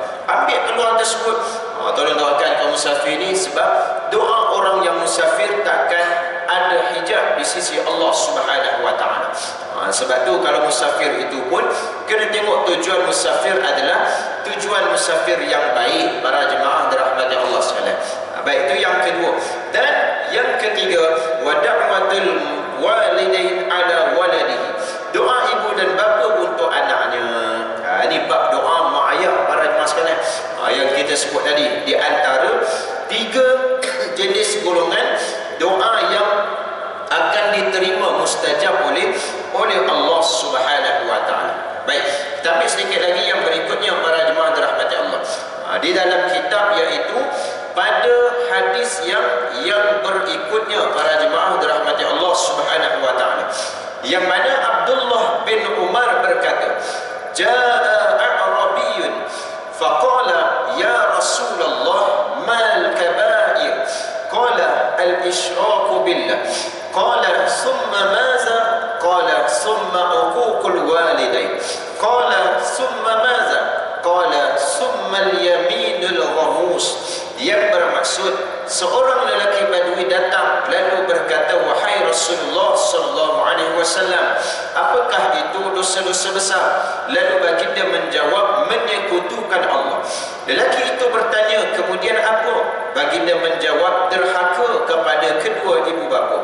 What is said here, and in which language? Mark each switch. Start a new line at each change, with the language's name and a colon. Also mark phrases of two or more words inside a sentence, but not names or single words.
Malay: Ambil peluang tersebut, tolong doakan kaum musafir ni, sebab doa orang yang musafir takkan ada hijab di sisi Allah
Arabic: سبحانه وتعالى.
Malay: Sebab tu kalau musafir itu pun kena tengok tujuan musafir adalah tujuan musafir yang baik para jemaah dirahmati Allah sekalian. Baik, itu yang kedua. Dan yang ketiga,
Arabic: ودعوة الوالدين على ولده,
Malay: doa ibu dan bapa untuk anaknya. Ini bab doa mak ayah para jemaah sekalian, yang kita sebut tadi, di antara 3 jenis golongan doa yang akan diterima mustajab oleh Allah
Arabic: سبحانه وتعالى.
Malay: Baik, kita ambil sedikit lagi yang berikutnya para jemaah dirahmati Allah. Di dalam kitab, iaitu pada hadis yang berikutnya para jemaah dirahmati Allah
Arabic: سبحانه وتعالى,
Malay: yang mana Abdullah bin Umar berkata,
Arabic: "جاء أعرابي فقال يا رسول الله ما الكبائر?" قال الإشراك بالله. قال ثم ماذا? قال ثم عقوق الوالدين. قال ثم ماذا? قال ثم اليمين الغموس.
Malay: Yang bermaksud, seorang lelaki Badui datang lalu berkata, "Wahai Rasulullah
Arabic: صلى الله عليه وسلم,
Malay: apakah itu dosa-dosa besar?" Lalu baginda menjawab, "Menyekutukan Allah." Lelaki itu bertanya, "Kemudian apa?" Baginda menjawab, "Derhaka kepada kedua ibu bapa."